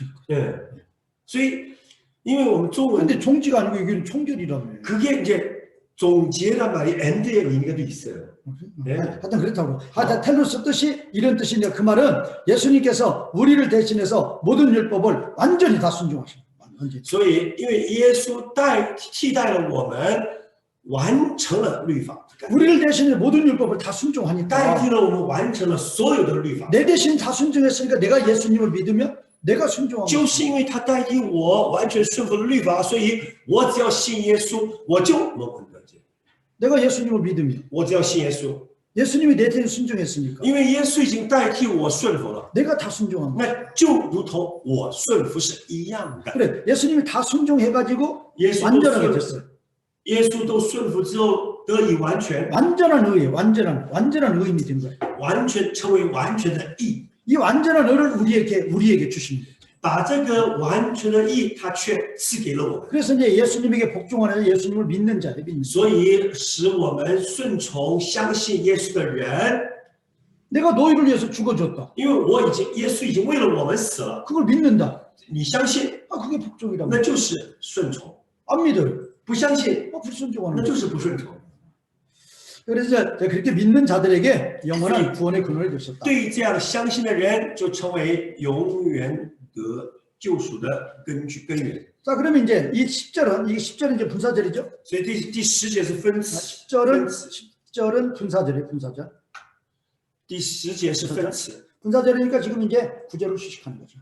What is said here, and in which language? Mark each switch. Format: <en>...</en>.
<zh>예. 所以，因为我们中文</zh> <ko>근데 종지가 아니고 여기는 총결이라며. 그게 이제 종지란 말이 end의 의미가 또 있어요. 네. 하여튼 그렇다고. 하여튼 텔로스 뜻이 이런 뜻인데 그 말은 예수님께서 우리를 대신해서 모든 율법을 완전히 다 순종하신 거예요.</ko> <zh>所以，因为耶稣替代了我们，完成了律法，</zh> <ko>우리를 대신해 모든 율법을 다</ko> <zh>代</zh> <ko>순종하니까</ko> <zh>替了我们完成了所有的律法。</zh> <ko>내 대신 다 순종했으니까 내가 예수님을 믿으면 내가 순종한 거야.</ko> <zh>就是因为他代替我完全顺服了律法，所以我只要信耶稣，我就蒙恩得救。</zh> <ko>내가 예수님을 믿으면</ko> <zh>我只要信耶稣，</zh> <ko>예수님이 내 대신 순종했으니까</ko> <zh>因为耶稣已经代替我顺服了，</zh> <ko>내가 다 순종한 거야.</ko> <zh>那就如同我顺服是一样的。</zh> <ko>그래 예수님이 다 순종해가지고</ko> <zh>耶稣都</zh> <ko>완전하게</ko> <zh>顺</zh> <ko>됐어요.</ko> <zh>耶稣都顺服之后得以完全，</zh> <ko>완전한 의에 완전한 의인이 된 거예요.</ko> <zh>完全成为完全的义。</zh> <ko>이 완전한 의를 우리에게 주신 거예요.</ko> <zh>把这个完全的义，他却赐给了我们，</zh> <ko>그래서 이제 예수님에게 복종하는 예수님을 믿는 자예요. 믿는 자.</ko> <zh>所以使我们顺从相信耶稣的人。</zh> <ko>내가 너희를 위해서 죽어줬다.</ko> <zh>因为耶稣已经为了我们死了，</zh> <ko>그걸 믿는다.</ko> <zh>你相信，</zh> <ko>그게 복종이라고.</ko> <zh>那就是顺从；</zh> <ko>안 믿어요.</ko> <zh>不相信，</zh> <ko>불순종하는</ko> <zh>那</zh> <ko>거예요.</ko> <zh>就是不顺从。</zh> <ko>그래서 그렇게 믿는 자들에게 영원한 구원의 근원이 되셨다.</ko> <zh>对于这样相信的人，就成为永远得救赎的根源。</zh> <ko>자, 그러면 이제 이 10절은 이제 분사절이죠.</ko> <zh>所以第10节是分词，</zh> <ko>10절은 분사절이에요. 분사절.</ko> <zh>第10节是分词，</zh> <ko>분사절이니까 지금 이제 9절을 휴식하는 거죠.</ko>